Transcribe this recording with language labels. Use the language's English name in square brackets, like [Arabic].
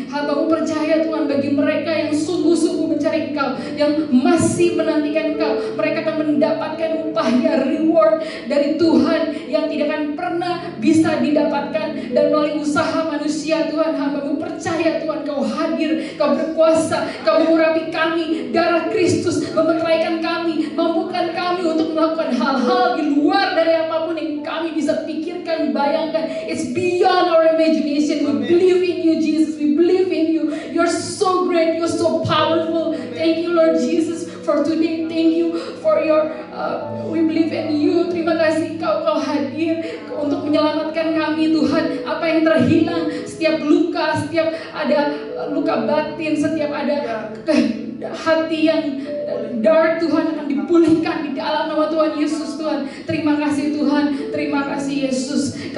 [Indonesian] Hamba-Mu percaya Tuhan bagi mereka yang sungguh-sungguh mencari Engkau, yang masih menantikan Engkau, mereka akan mendapatkan upahnya, reward dari Tuhan yang tidak akan pernah bisa didapatkan dan melalui usaha manusia. Tuhan, hamba-Mu percaya Tuhan Kau hadir, Kau berkuasa, Kau mengurapi kami. Darah Kristus memeteraikan kami, mampukan kami untuk melakukan hal-hal di luar dari apapun yang kami bisa pikirkan, bayangkan. [English] It's beyond our imagination. We believe in You Jesus, we believe in You. You're so great, You're so powerful. Thank You Lord Jesus for today. Thank You for your we believe in You. [Indonesian] Terima kasih Kau hadir untuk menyelamatkan kami Tuhan. Apa yang terhilang, setiap luka, setiap ada luka batin, setiap ada hati yang dark Tuhan akan dipulihkan di dalam nama Tuhan Yesus. Tuhan, terima kasih Tuhan, terima kasih Yesus.